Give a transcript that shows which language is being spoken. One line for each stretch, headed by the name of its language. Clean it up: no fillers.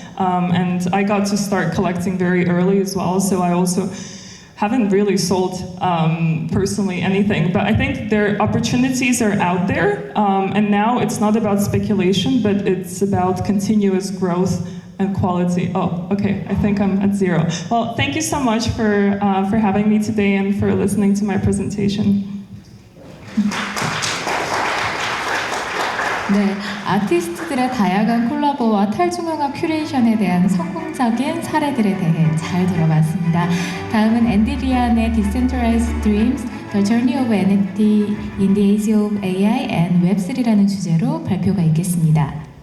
English: And I got to start collecting very early as well, so I also haven't really sold personally anything, but I think their opportunities are out there, and now it's not about speculation, but it's about continuous growth and quality. Oh, okay, I think I'm at 0. Well, thank you so much for having me today and for listening to my presentation.
Korean: 네, 아티스트들의 다양한 콜라보와 탈중앙화 큐레이션에 대한 성공적인 사례들에 대해 잘 들어봤습니다. 다음은 앤디 리안의 Decentralized Dreams, The Journey of NFT in the Age of AI and Web3라는 주제로 발표가 있겠습니다.